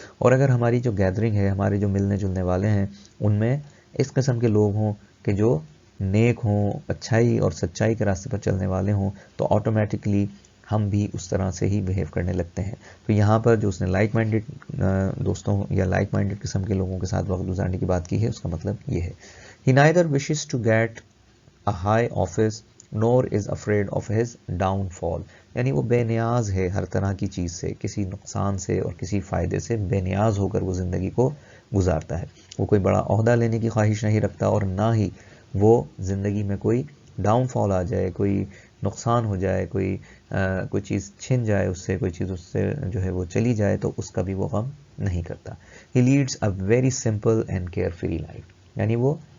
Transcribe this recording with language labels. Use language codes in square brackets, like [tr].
[ur] اور اگر ہماری جو گیدرنگ ہے، ہمارے جو ملنے جلنے والے ہیں، ان میں اس قسم کے لوگ ہوں کہ جو نیک ہوں، اچھائی اور سچائی کے راستے پر چلنے والے ہوں، تو آٹومیٹکلی ہم بھی اس طرح سے ہی بیہیو کرنے لگتے ہیں. تو یہاں پر جو اس نے لائک مائنڈڈ دوستوں یا لائک مائنڈڈ قسم کے لوگوں کے ساتھ وقت گزارنے کی بات کی ہے، اس کا مطلب یہ ہے. [en] He neither wishes to get a high office nor is afraid of his downfall. [ur] یعنی وہ بے نیاز ہے ہر طرح کی چیز سے، کسی نقصان سے اور کسی فائدے سے بے نیاز ہو کر وہ زندگی کو گزارتا ہے. وہ کوئی بڑا عہدہ لینے کی خواہش نہیں رکھتا، اور نہ ہی وہ زندگی میں کوئی ڈاؤن فال آ جائے، کوئی نقصان ہو جائے، کوئی چیز چھن جائے اس سے، کوئی چیز اس سے جو ہے وہ چلی جائے تو اس کا بھی وہ غم نہیں کرتا. [en] He leads a very simple and carefree life. [ur] یعنی وہ